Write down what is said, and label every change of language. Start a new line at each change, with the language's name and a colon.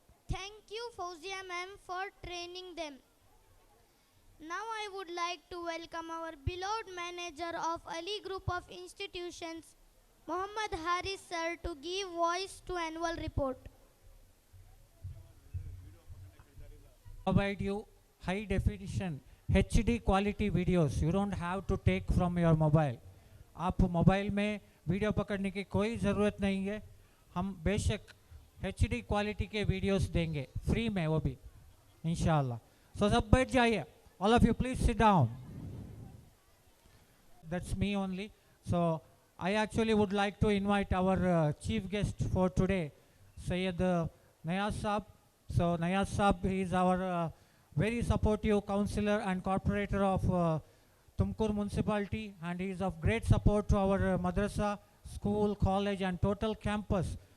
English: Thank you, Fauzia ma'am, for training them. Now I would like to welcome our beloved manager of Ali Group of Institutions, Muhammad Haris sir, to give voice to annual report. Provide you high definition HD quality videos. You don't have to take from your mobile.
Hindi: आप mobile में video पकड़ने की कोई ज़रूरत नहीं है. हम बेशक HD क्वालिटी के वीडियोस देंगे फ्री में, वो भी इंशाल्लाह. So सब बैठ जाइए.
English: All of you please sit down. That's me only. So I actually would like to invite our chief guest for today, Sayyid Nayaz Saab. So Nayaz Saab, he is our very supportive counselor and corporator of Tumkur municipality, and he is of great support to our madrasa, school, college and total campus.